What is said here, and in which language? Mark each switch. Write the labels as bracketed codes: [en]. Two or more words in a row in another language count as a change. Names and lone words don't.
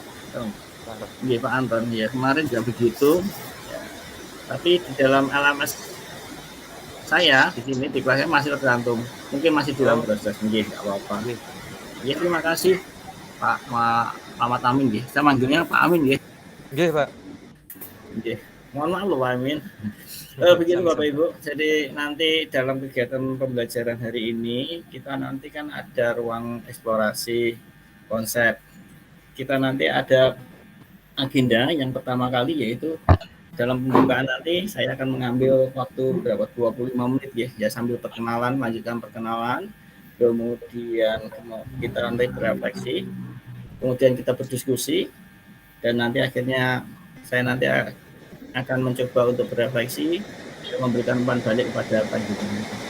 [id] Pak Anton ya, kemarin juga begitu. Ya. Tapi di dalam alamat saya di sini di kelasnya masih tergantung. Mungkin masih dalam proses, nggih, enggak apa-apa. Ya, terima kasih Pak Muhammad Amin nggih. Saya manggilnya Pak Amin nggih. Nggih, Pak. Nggih. Mohon maaf loh Pak Amin. Begitu Bapak Ibu, jadi nanti dalam kegiatan pembelajaran hari ini kita nanti kan ada ruang eksplorasi konsep. Kita nanti ada agenda yang pertama kali, yaitu dalam pembukaan nanti saya akan mengambil waktu 25 menit ya sambil lanjutkan perkenalan, kemudian kita nanti berefleksi, kemudian kita berdiskusi, dan nanti akhirnya saya nanti akan mencoba untuk berefleksi, memberikan umpan balik kepada panjenengan.